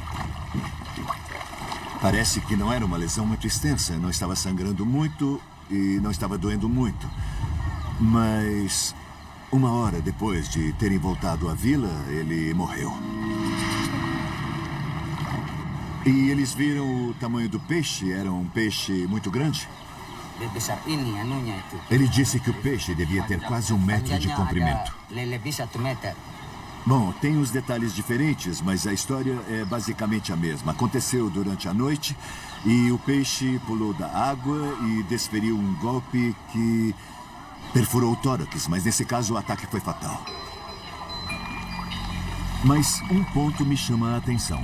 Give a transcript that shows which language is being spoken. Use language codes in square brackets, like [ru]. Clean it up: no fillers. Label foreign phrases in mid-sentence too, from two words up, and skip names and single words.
[pt] Parece que não era uma lesão muito extensa, não estava sangrando muito e não estava doendo muito. Mas 1 hora depois de terem voltado à vila, ele morreu. E eles viram o tamanho do peixe? Era um peixe muito grande? [id] besar ini anunya itu. [pt] Ele disse que o peixe devia ter quase 1 metro de [id] Panjangnya [pt] comprimento. [id] ada lebih 1 meter. [pt] Bom, tem uns detalhes diferentes, mas a história é basicamente a mesma. Aconteceu durante a noite e o peixe pulou da água e desferiu um golpe que perfurou o tórax, mas nesse caso o ataque foi fatal. Mas um ponto me chama a atenção.